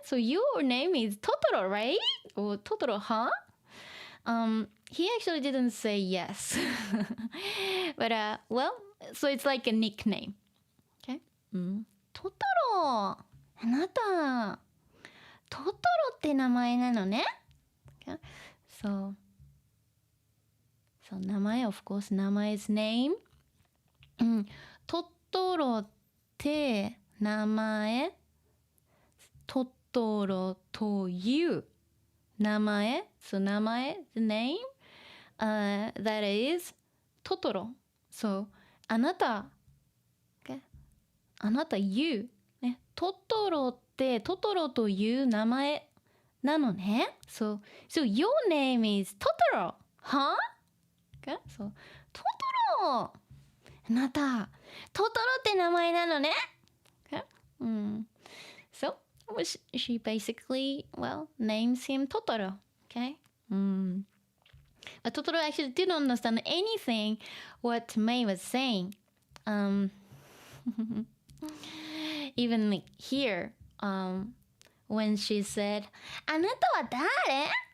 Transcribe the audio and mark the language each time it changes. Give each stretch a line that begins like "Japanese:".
English: So your name is Totoro, right? Or Totoro, huh? He actually didn't say yes. But well, so it's like a nickname. Okay? トトロ。
Japanese: あなたトトロって名前なのね。
English: Okay? So 名前 of course 名前 is name.
Japanese: トトロって名前トトロという名前
English: so 名前 the name that is トトロ so あなた okay?
Japanese: あなた you ねトトロってトトロという名前なのね
English: so your name is
Japanese: トトロ huh? そう、トトロ、あなた、トトロって名前なのね。
English: Okay? So she basically, well, names him Totoro. Okay? But Totoro actually didn't understand anything what Mei was saying. Even like here, when she said,
Japanese: あなたは誰?